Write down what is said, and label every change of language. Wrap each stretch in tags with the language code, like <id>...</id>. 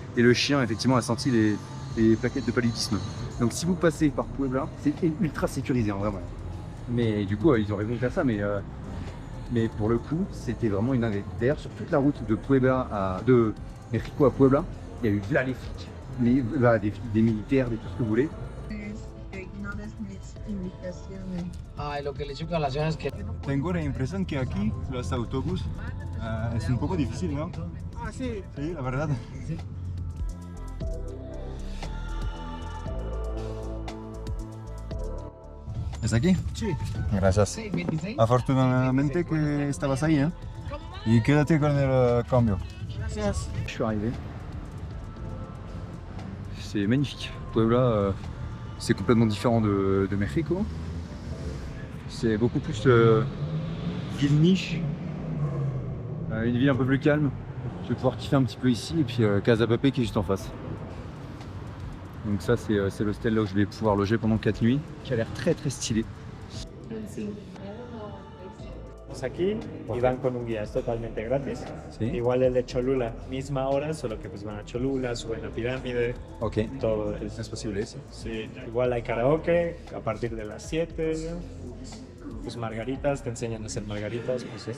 <fr>Et le chien effectivement a senti les plaquettes de paludisme. Donc si vous passez par Puebla, c'est ultra sécurisé en vraiment. Mais du coup ils auraient voulu faire ça, mais pour le coup c'était vraiment une dinguerie. D'ailleurs sur toute la route de Puebla de Mexico à Puebla, il y a eu là les flics, des militaires, tout ce que vous voulez.</fr> <es>Que ignores mis indicaciones. Ay, lo que le echo colación es que Tengo la impresión que aquí los autobús es un poco difícil, ¿no? Ah, sí. Sí, la verdad. ¿Es aquí? Sí. Gracias. sí, 26. Afortunadamente que estabas ahí, ¿eh? Y quédate con el cambio. Gracias.</es> <fr>Je suis arrivé. C'est magnifique. Puebla, c'est complètement différent de Mexico. C'est beaucoup plus ville niche, une ville un peu plus calme. Je vais pouvoir kiffer un petit peu ici et puis Casa Papé qui est juste en face. Donc ça c'est l'hostel là où je vais pouvoir loger pendant 4 nuits, qui a l'air très très stylé.</fr> <es>Aquí y van con un guía, es totalmente gratis. Sí. Igual el de Cholula, misma hora, solo que pues van a Cholula, suben la pirámide, Ok. todo Es posible ese. sí. Igual hay karaoke a partir de las 7, pues margaritas, te enseñan a hacer margaritas, pues sí.</es>